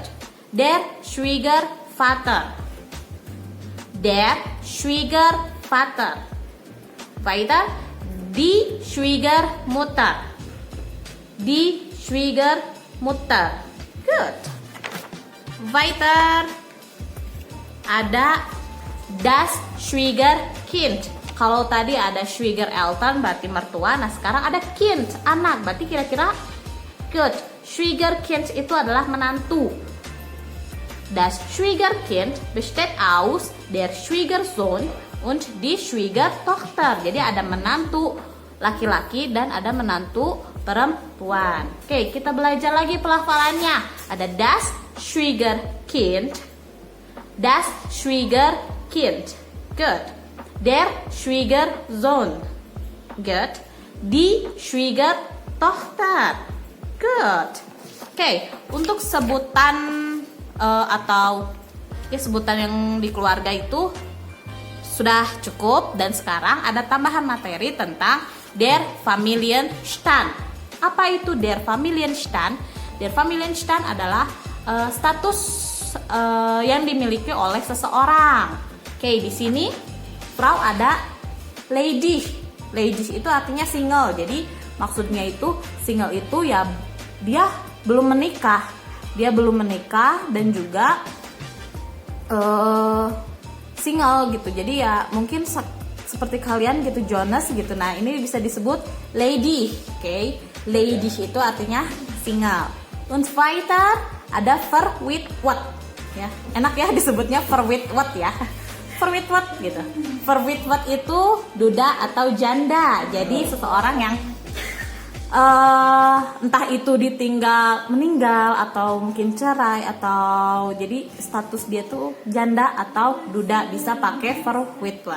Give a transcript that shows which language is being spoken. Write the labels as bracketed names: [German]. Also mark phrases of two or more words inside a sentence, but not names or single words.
[German] Der Schwiegervater. Der Schwiegervater. Weiter. Die Schwiegermutter. Die Schwiegermutter. Good. Weiter. Ada das Schwiegerkind. [Indonesian] Kalau tadi ada Schwiegereltern berarti mertua, nah sekarang ada Kind, anak. Berarti kira-kira good. Schwiegerkind itu adalah menantu. [German] Das Schwiegerkind besteht aus der Schwiegersohn und die Schwiegertochter. [Indonesian] Jadi ada menantu laki-laki dan ada menantu perempuan. Oke, kita belajar lagi pelafalannya. [German] Ada das Schwiegerkind, das Schwiegerkind. Good. Der Schwiegersohn. Good. Die Schwiegertochter. Good. [Indonesian] Oke, untuk sebutan atau ya sebutan yang di keluarga itu sudah cukup, dan sekarang ada tambahan materi tentang [German] der Familienstand. [Indonesian] Apa itu [German] der Familienstand? Der Familienstand [Indonesian] adalah status yang dimiliki oleh seseorang. Oke, di sini Frau ada lady. Ladies itu artinya single. Jadi maksudnya itu single itu ya dia belum menikah. Dia belum menikah dan juga single gitu. Jadi ya mungkin seperti kalian gitu, Jonas gitu. Nah, ini bisa disebut lady. Oke. Ladies itu artinya single. [German] Und weiter [Indonesian] ada verwitwet. Ya, enak ya disebutnya verwitwet ya. Verwitwet gitu. Verwitwet itu duda atau janda. Jadi seseorang yang entah itu meninggal atau mungkin cerai, atau jadi status dia tuh janda atau duda, bisa pakai verwitwet.